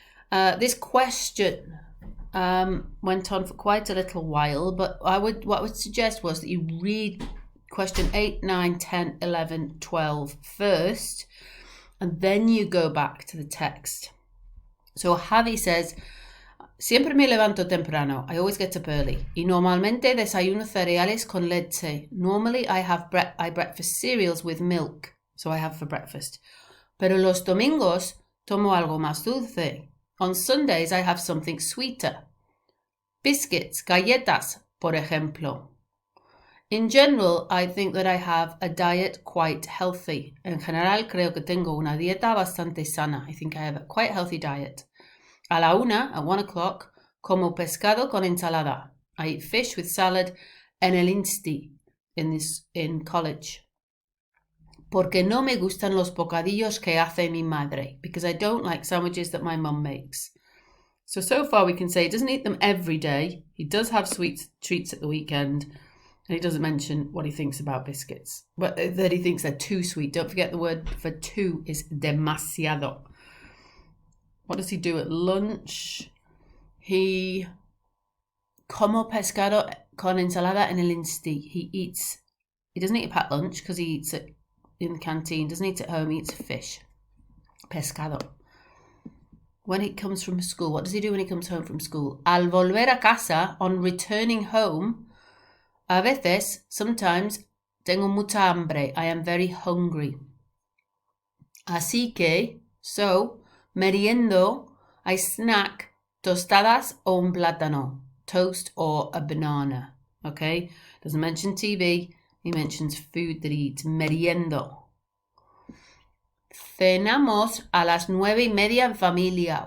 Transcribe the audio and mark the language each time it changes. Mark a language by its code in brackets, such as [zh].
[en] This question went on for quite a little while, but what I would suggest was that you read question 8, 9, 10, 11, 12 first, and then you go back to the text. So Javi says, [es] Siempre me levanto temprano. [en] I always get up early. [es] Y normalmente desayuno cereales con leche. [en] Normally I breakfast cereals with milk. So I have for breakfast. [es] Pero los domingos tomo algo más dulce. [en] On Sundays I have something sweeter. [es] Biscuits, galletas, por ejemplo. [en] In general, I think that I have a diet quite healthy. [es] En general, creo que tengo una dieta bastante sana. [en] I think I have a quite healthy diet. [es] A la 1, [en] at 1 o'clock, [es] como pescado con ensalada. [en] I eat fish with salad [es] en el Insti [en] in college. [es] Porque no me gustan los bocadillos que hace mi madre. [en] Because I don't like sandwiches that my mum makes. So far we can say he doesn't eat them every day. He does have sweet treats at the weekend. And he doesn't mention what he thinks about biscuits. But that he thinks they're too sweet. Don't forget the word for too is demasiado. What does he do at lunch? [es] He como pescado con ensalada en el Insti. [en] He doesn't eat a packed lunch because he eats it in the canteen. Doesn't eat at home. He eats fish. Pescado. When he comes from school, what does he do when he comes home from school? [es] Al volver a casa, [en] on returning home, [es] a veces, [en] sometimes, [es] tengo mucha hambre. [en] I am very hungry. [es] Así que, [en] so, [es] meriendo, [en] I snack [es] tostadas o un plátano, [en] toast or a banana. Okay? Doesn't mention TV. He mentions food that he eats. [es] Meriendo. Cenamos a las 9:30 en familia.